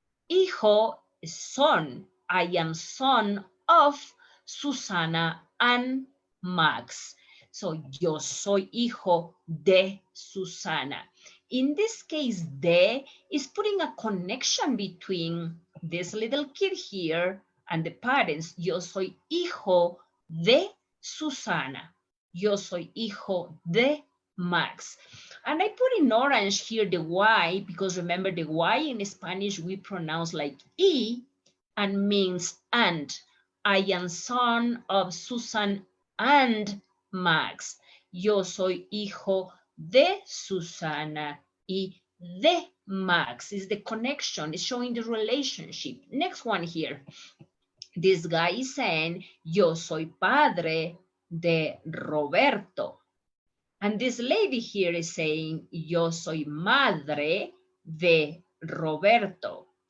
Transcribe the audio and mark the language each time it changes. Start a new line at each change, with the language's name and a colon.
English: Hijo is son. I am son of Susana and Max.
Spanish: So yo soy hijo de Susana.
English: In this case, de is putting a connection between this little kid here and the parents.
Spanish: Yo soy hijo de Susana. Yo soy hijo de Max.
English: And I put in orange here the Y, because remember the Y in Spanish we pronounce like E and means and. I am son of Susan and Max.
Spanish: Yo soy hijo de Susana y de Max.
English: Is the connection, is showing the relationship. Next one here. This guy is saying,
Spanish: yo soy padre de Roberto.
English: And this lady here is saying,
Spanish: yo soy madre de Roberto.